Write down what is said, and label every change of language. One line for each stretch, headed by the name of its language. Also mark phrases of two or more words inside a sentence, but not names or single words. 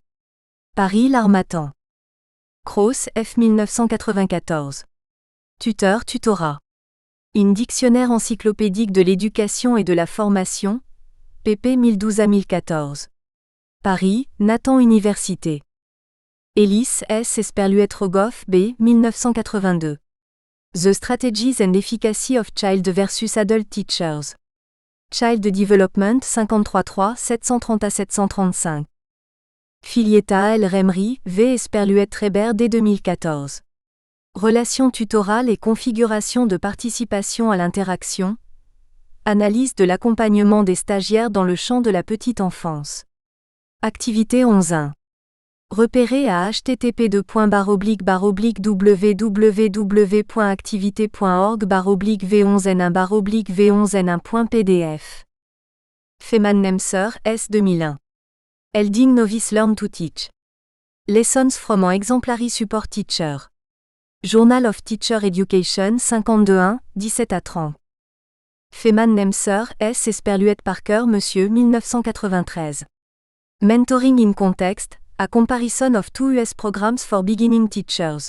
French: Paris L'Harmattan. Cross, F. 1994. Tuteur, tutorat. In dictionnaire encyclopédique de l'éducation et de la formation, pp 1012 à 1014. Paris, Nathan Université. Ellis S. Esperluette Rogoff B. 1982.
English: The Strategies and Efficacy of Child versus Adult Teachers. Child Development 53.3 730 à 735.
French: Filietta El Remri, V. Esperluette Trébert dès 2014. Relations tutorales et configuration de participation à l'interaction. Analyse de l'accompagnement des stagiaires dans le champ de la petite enfance. Activité 11.1. Repérez à http://www.activité.org/v11n1/v11n1.pdf.
English: Feman Nemser, S. 2001. Elding Novice Learn to Teach. Lessons from an Exemplary Support Teacher. Journal of Teacher Education 52.1, 17 à 30.
French: Feman Nemser, S. Esperluette Parker Monsieur 1993.
English: Mentoring in Context, a comparison of two US programs for beginning teachers.